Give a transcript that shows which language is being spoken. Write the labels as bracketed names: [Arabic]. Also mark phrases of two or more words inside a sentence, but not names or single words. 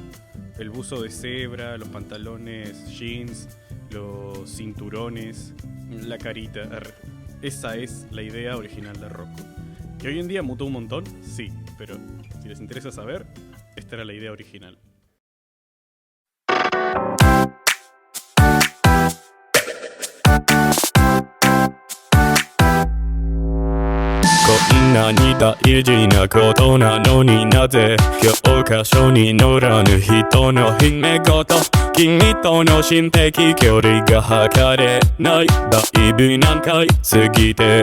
[Spanish] El buzo de cebra, los pantalones jeans, los cinturones, la carita. Esa es la idea original de Rocco. ¿Que hoy en día mutó un montón? Sí, pero si les interesa saber, esta era la idea original. [Japanese] こんなに大事なことなのになぜ教科書に載らぬ人の秘め事君との心的距離が測れないだいぶ何回過ぎて